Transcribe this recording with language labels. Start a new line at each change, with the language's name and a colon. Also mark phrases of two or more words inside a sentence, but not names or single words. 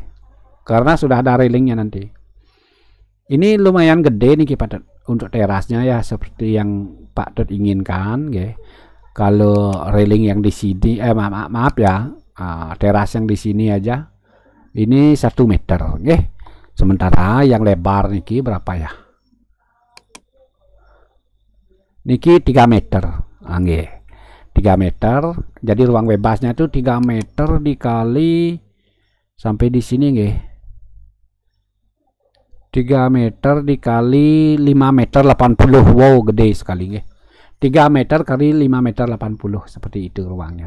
Indonesian: Karena sudah ada railingnya nanti. Ini lumayan gede nih padat untuk terasnya ya seperti yang Pak Dot inginkan nggih. Kalau railing yang di sini maaf ya, teras yang di sini aja ini 1 meter nggih. Sementara yang lebar niki berapa ya? Niki 3 meter. Nggih. 3 meter. Jadi ruang bebasnya itu 3 meter dikali sampai di sini nggih. 3 meter dikali 5 meter 80. Wow, gede sekali nggih. 3 meter kali 5 meter 80 seperti itu ruangnya.